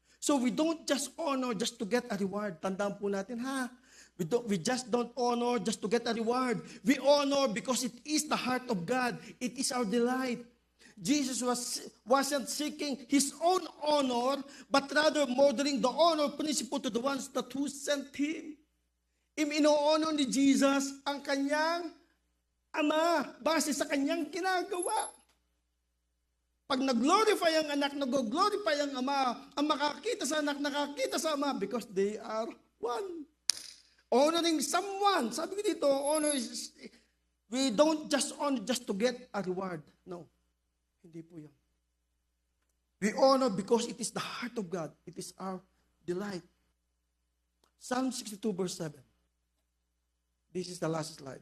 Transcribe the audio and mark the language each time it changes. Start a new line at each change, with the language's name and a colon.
English: So we don't just honor just to get a reward.
Filipino: Tandaan po natin, ha?
English: We just don't honor just to get a reward. We honor because it is the heart of God. It is our delight. Jesus wasn't seeking His own honor, but rather modeling the honor principle to the ones that who sent Him.
Filipino: Ino-honor ni Jesus ang kanyang Ama base sa kanyang ginagawa. Pag nag-glorify ang anak, nag-glorify ang ama, ang makakita sa anak, nakakita sa ama,
English: because they are one. Honoring someone.
Filipino: Sabi ko dito,
English: honor is, we don't just honor just to get a reward. No.
Filipino: Hindi po yan.
English: We honor because it is the heart of God. It is our delight. Psalm 62 verse 7. This is the last slide.